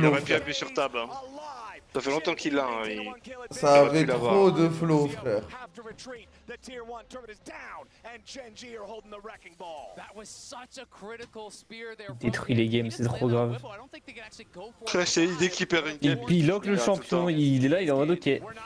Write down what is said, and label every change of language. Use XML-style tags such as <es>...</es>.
<fr>Il aurait pu appuyer sur table. Hein. Ça fait longtemps qu'il l'a. Hein. Ça avait trop de flow, frère.</fr> <en>The tier 1 turret is down, and Gen.g are holding the wrecking ball. That was such a critical spear there.</en> <fr>Détruit les games, c'est trop grave. C'est l'idée qu'il perd une game. Il pilote le champion, il est là, il est en mode ok.</fr>